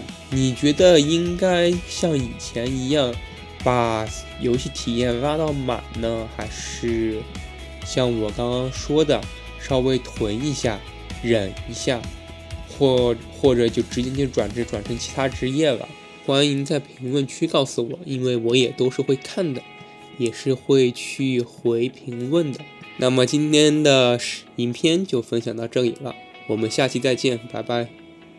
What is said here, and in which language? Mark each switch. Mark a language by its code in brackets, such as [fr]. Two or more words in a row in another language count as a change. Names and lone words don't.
[zh] 你覺得應該像以前一樣把遊戲体驗拉到滿呢，還是像我剛剛說的稍微囤一下忍一下，或者就直接轉成其他職業了？歡迎在評論區告訴我，因為我也都是會看的，也是會去回評論的。那麼今天的影片就分享到這裡了，我們下期再見，拜拜。